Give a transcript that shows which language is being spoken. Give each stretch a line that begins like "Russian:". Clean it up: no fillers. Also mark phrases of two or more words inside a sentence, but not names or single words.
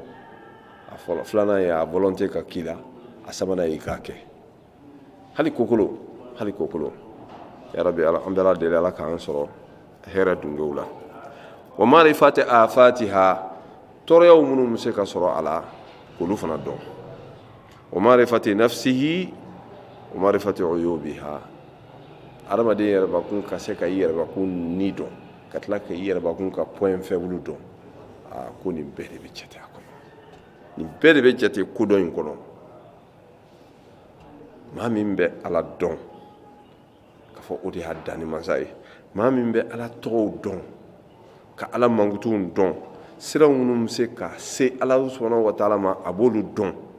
Bambara: a filanan ye a volonté ka k'i la a sabanan ye k'a kɛ hali kokolo yarabi an bɛɛ la deli Ala k'an sɔrɔ hɛrɛ dunkew la
Arabic: ومعرفة آفاتها
Bambara: tɔɔrɔyaw minnu bɛ se ka sɔrɔ a la k'olu fana dɔn
Arabic: ومعرفة نفسه ومعرفة عيوبها
Bambara: adamaden yɛrɛbakun ka se ka i yɛrɛbakun ni dɔn ka tila ka i yɛrɛbakun ka
French: point faible
Bambara: dɔn ko nin bɛɛ de bɛ jate a kɔnɔ nin bɛɛ de bɛ jate kodɔn in kɔnɔ maa min bɛ Ala dɔn k'a fɔ o de y'a danni masa ye maa min bɛ Ala tɔgɔw dɔn ka Ala mankutuw dɔn sira minnu bɛ se ka se Ala
Arabic: سبحانه وتعالى
Bambara: ma a b'olu dɔn